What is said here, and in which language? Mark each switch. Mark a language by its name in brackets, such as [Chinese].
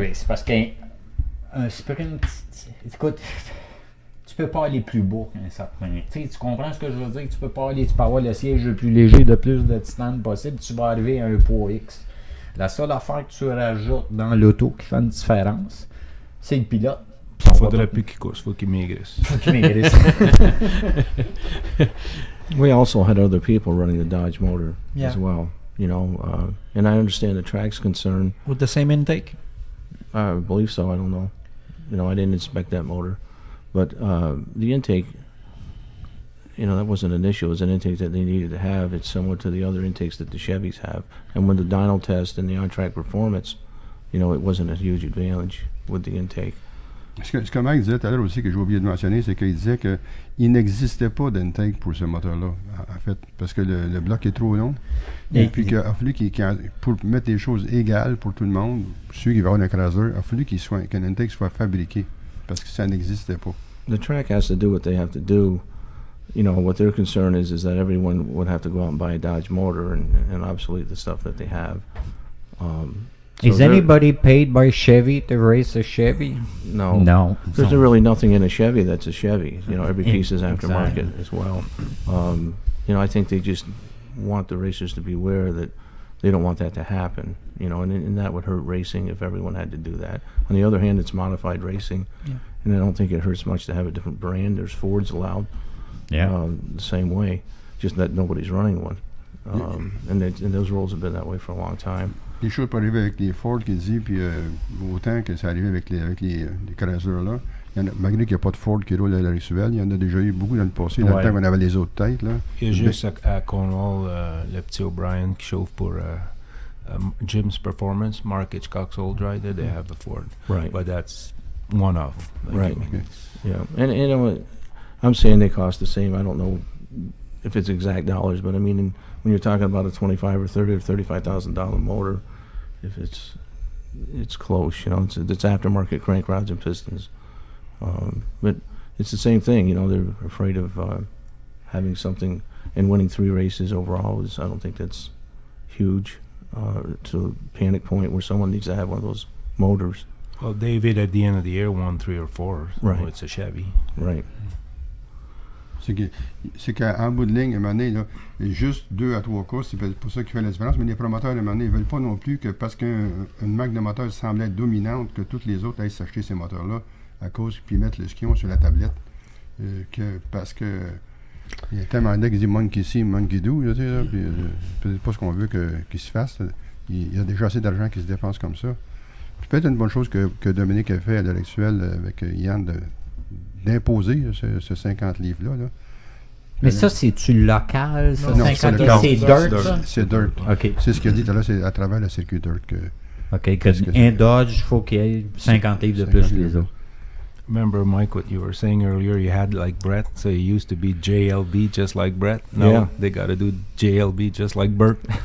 [French] Non, c'est parce qu'un sprint, écoute, tu peux pas aller plus bas qu'un certain. Tu comprends ce que je veux dire? Tu peux avoir le siège le plus léger de plus de titane possible, tu vas arriver à un poids X. La seule affaire que tu rajoutes dans l'auto qui fait une différence, c'est le pilote. Il faudrait plus qu'il coûte, il faut qu'il maigrisse. [English] We also had other people running the Dodge motor as well, you know, and I understand the track's concern. With the same intake? I believe so, I don't know. You know, I didn't inspect that motor. But the intake, you know, that wasn't an issue. It was an intake that they needed to have. It's similar to the other intakes that the Chevys have. And when the dyno test and the on-track performance, you know, it wasn't a huge advantage with the intake. [French] Ce que Mike disait tout à l'heure aussi, que j'ai oublié de mentionner, c'est qu'il disait qu'il n'existait pas d'intake pour ce moteur-là, en fait, parce que le bloc est trop long. Et puis qu'il a fallu pour mettre les choses égales pour tout le monde, ceux qui vont avoir un écraseur, il a fallu qu'un intake soit fabriqué, parce que ça n'existait pas. [English] The track has to do what they have to do. You know, what their concern is that everyone would have to go out and buy a Dodge motor and obsolete the stuff that they have. Is anybody paid by Chevy to race a Chevy? No. No. There's really nothing in a Chevy that's a Chevy. You know, every piece is aftermarket as well. You know, I think they just want the racers to be aware that they don't want that to happen. You know, and that would hurt racing if everyone had to do that. On the other hand, it's modified racing. Yeah. And I don't think it hurts much to have a different brand. There's Fords allowed. Yeah. The same way, just that nobody's running one. And those rules have been that way for a long time. [French] les choses peuvent arriver avec les Ford qui dit, puis autant que ça arrive avec les Chrysler-là. Malgré qu'il n'y a pas de Ford qui roule à la Rexuel, il y en a déjà eu beaucoup dans le passé, dans le temps qu'on avait les autres têtes. Là. Il y a juste à Cornwall, le petit O'Brien qui chauffe pour Jim's Performance, [English] Mark Hitchcock's old rider, they have a Ford. Right. But that's one of. Right. Yeah. And I'm saying they cost the same. I don't know if it's exact dollars, but I mean, when you're talking about a $25,000 or $30,000 or $35,000 motor, if it's close, you know, it's aftermarket crank rods and pistons. But it's the same thing, you know. They're afraid of having something and winning 3 races overall. I don't think that's huge to a panic point where someone needs to have one of those motors. Well, David at the end of the year won 3 or 4. So Right. it's a Chevy. Right. [French] C'est qu'en bout de ligne, à un moment donné, là, juste 2 à 3 cas, c'est pour ça qu'il fait la différence. Mais les promoteurs, à un moment donné, ils ne veulent pas non plus que parce qu'une marque de moteur semble être dominante, que toutes les autres aillent s'acheter ces moteurs-là à cause puis mettre le skion sur la tablette. Parce que il y a tellement de qui disent [English] monkey see, monkey do, [French] là, tu sais, là, puis peut-être pas ce qu'on veut qu'il se fasse. Il y a déjà assez d'argent qui se dépense comme ça. Puis peut-être une bonne chose que Dominique a fait à l'heure actuelle avec Yann d'imposer ce 50 livres-là. Là. Mais ça, c'est-tu local, ça? Non, 50 c'est livres, c'est dirt. OK. C'est ce qu'il a dit tout à l'heure, c'est à travers le circuit dirt que... OK, qu'un Dodge, il faut qu'il y ait 50 livres de plus que les autres. [English] Remember, Mike, what you were saying earlier, you had like Brett, so you used to be JLB just like Brett. No, Yeah. they got to do JLB just like Bert.